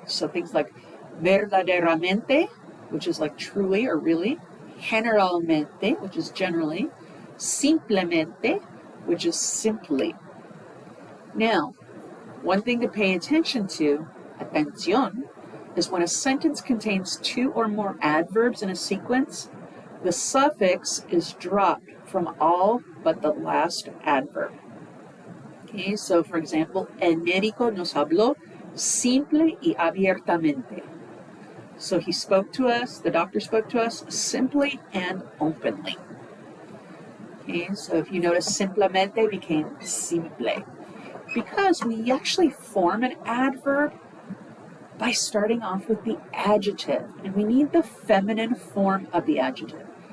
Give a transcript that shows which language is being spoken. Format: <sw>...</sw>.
<en>So things like verdaderamente, which is like truly or really, generalmente, which is generally, simplemente, which is simply. Now, one thing to pay attention to, atención, is when a sentence contains 2 or more adverbs in a sequence, the suffix is dropped from all but the last adverb.</en> <es>Okay, so for example, el médico nos habló simple y abiertamente.</es> <en>So he spoke to us, the doctor spoke to us simply and openly. Okay, so if you notice, simplemente became simple. Because we actually form an adverb by starting off with the adjective, and we need the feminine form of the adjective.</en>